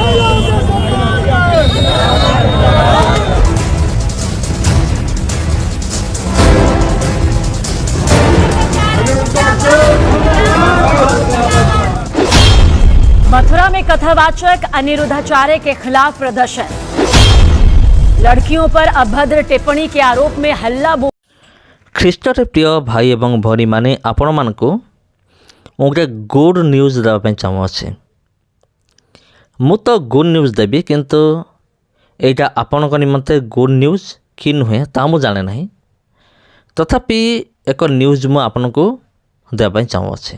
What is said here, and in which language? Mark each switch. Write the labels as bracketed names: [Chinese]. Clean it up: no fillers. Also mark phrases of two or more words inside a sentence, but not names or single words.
[Hindi] मथुरा में कथावाचक अनिरुद्धाचार्य के खिलाफ प्रदर्शन। लड़कियों पर अभद्र टिप्पणी के आरोप में हल्ला बोल। [Odia] ଖ୍ରୀଷ୍ଟରେ ପ୍ରିୟ ଭାଇ ଏବଂ ଭଉଣୀମାନେ ଆପଣମାନଙ୍କୁ ମୁଁ ଗୋଟେ [English] good news [Odia] ଦେବା ପାଇଁ ଚାହୁଁଅଛି। ମୁଁ ତ [English] good news [Odia] ଦେବି, କିନ୍ତୁ ଏଇଟା ଆପଣଙ୍କ ନିମନ୍ତେ [English] good news [Odia] କି ନୁହେଁ ତାହା ମୁଁ ଜାଣେ ନାହିଁ। ତଥାପି ଏକ ନ୍ୟୁଜ୍ ମୁଁ ଆପଣଙ୍କୁ ଦେବା ପାଇଁ ଚାହୁଁଅଛି।